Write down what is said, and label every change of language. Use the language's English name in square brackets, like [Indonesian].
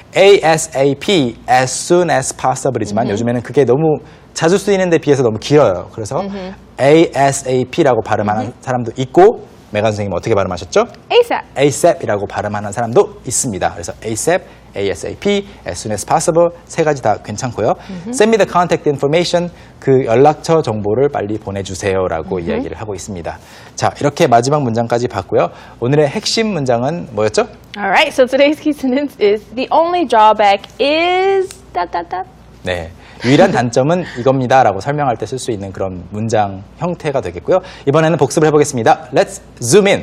[Korean] ASAP, as soon as possible이지만 요즘에는 그게 너무 자주 쓰이는데 비해서 너무 길어요. 그래서 ASAP라고 발음하는 사람도 있고 메간 선생님 어떻게 발음하셨죠? [English] ASAP. [Korean] ASAP이라고 발음하는 사람도 있습니다. 그래서 ASAP, ASAP, as soon as possible 세 가지 다 괜찮고요. [English] Send me the contact information, [Korean] 그 연락처 정보를 빨리 보내주세요라고 이야기를 하고 있습니다. 자, 이렇게 마지막 문장까지 봤고요. 오늘의 핵심 문장은 뭐였죠? [English] All right, so today's key sentence is the only drawback is ... [Korean] 네, 유일한 단점은 이겁니다라고 설명할 때 쓸 수 있는 그런 문장 형태가 되겠고요. 이번에는 복습을 해보겠습니다. [English] Let's zoom in.